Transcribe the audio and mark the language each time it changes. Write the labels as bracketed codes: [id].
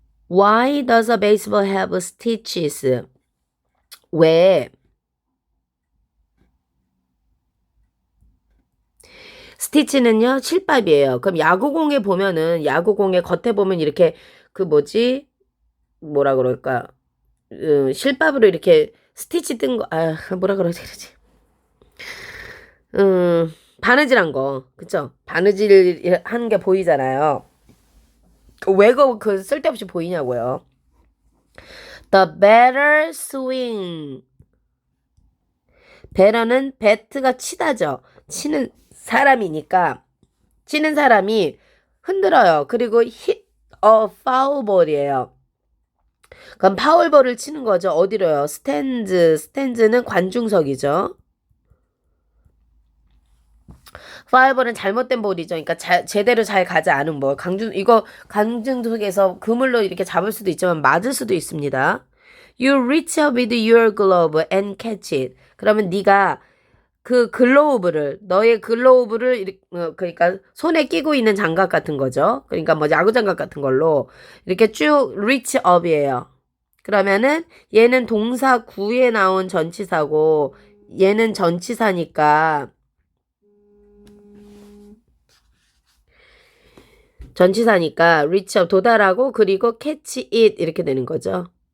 [en] Why does a baseball have stitches? [ko] 왜 스티치는요 칠밥이에요. 그럼 야구공에 보면은 야구공의 겉에 보면 이렇게 그 뭐지 뭐라 그럴까 실밥으로 이렇게 스티치 뜬 거 뭐라 그러지 바느질한 거 그쵸? 바느질 한 게 보이잖아요. 왜 그 쓸데없이 보이냐고요. [en] The better swing. [ko] 배러는 배트가 치다죠. 치는 사람이니까 치는 사람이 흔들어요. 그리고 [en] hit a foul ball [ko] 이에요. 그럼 파울볼을 치는 거죠. 어디로요? 스탠즈는 관중석이죠. 파울볼은 잘못된 볼이죠. 그러니까 제대로 잘 가지 않은 볼. 이거 관중석에서 그물로 이렇게 잡을 수도 있지만 맞을 수도 있습니다. [en] You reach out with your glove and catch it. [ko] 그러면 네가 그 너의 글로브를 그러니까 손에 끼고 있는 장갑 같은 거죠. 그러니까 뭐 야구 장갑 같은 걸로 이렇게 쭉 [en] reach up [ko] 이에요. 그러면은 얘는 동사 구에 나온 전치사고 얘는 전치사니까 [en] reach up [ko] 도달하고 그리고 [en] catch it [ko] 이렇게 되는 거죠.